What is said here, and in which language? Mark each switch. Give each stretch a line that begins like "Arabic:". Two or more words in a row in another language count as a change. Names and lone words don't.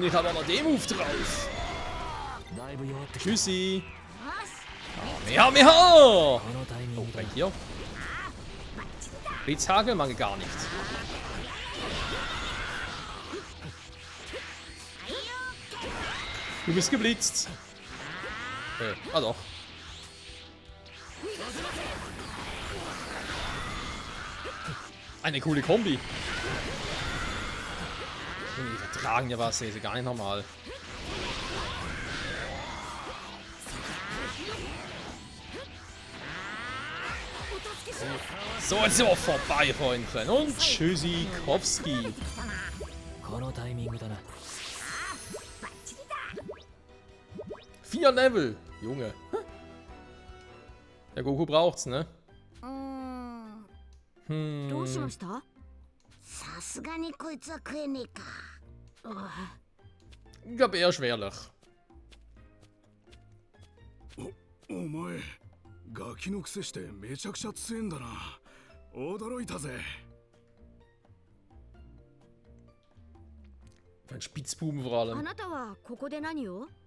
German: Ich habe aber den Move drauf.
Japanese: だいぶ弱ってきた。
German: Tschüssi. Mehr, mehr. Oh,
Japanese: このタイミングだ
German: bei
Japanese: な。
German: hier. Blitzhagel mag ich gar nicht. Du bist geblitzt. Ah doch. Eine coole Kombi. Die vertragen ja was, ist gar nicht normal. So, jetzt sind wir vorbei, Freundchen. Und Tschüssikowski.
Japanese: このタイミングだな。
German: 4 Level. Junge. Der Goku braucht's, ne?
Japanese: どうしました。さすがにこいつは食えねえか。
German: Ich glaube eher schwerlich.
Japanese: お前ガキのくせしてめちゃくちゃ強えんだな。驚いたぜ。
German: Ein Spitzbuben vor
Japanese: あ
German: allem.
Japanese: なたはここで何を。